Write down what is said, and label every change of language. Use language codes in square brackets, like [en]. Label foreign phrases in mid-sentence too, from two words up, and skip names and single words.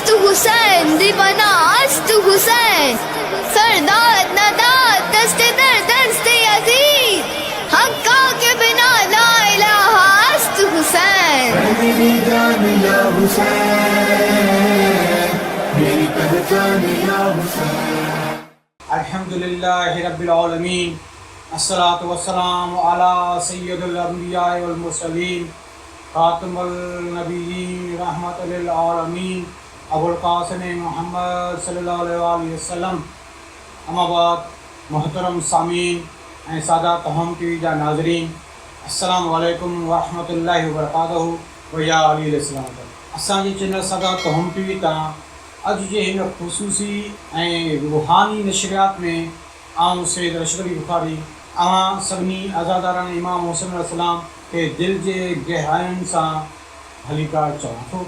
[fa] حسین دیوانه است حسین سردار نداد دست در دست عزیز حقا که بنای لا اله است حسین [ur] میری جان یا حسین میری پہچان یا حسین. [ar] الحمد لله رب العالمين الصلاة والسلام على سيد الأنبياء والمرسلين خاتم النبيين رحمة للعالمين أبو القاسم محمد صلى الله عليه وسلم. أما بعد [sd] मोहतरम सामीन ऐं सादा तहम टीवी जा नाज़रीन, [ar] السلام عليكم ورحمة الله وبركاته ويا علي إسلام. [sd] असांजे चैनल सादा तहम टीवी तां अॼु जे हिन ख़ुसूसी ऐं रूहानी नशरियात में आऊं सैयद अशरफ अली बुखारी अवां सभिनी अज़ादारान इमाम हुसैन अलैहिस्सलाम खे दिलि जे गहराइयुनि सां हलीकार चवां थो।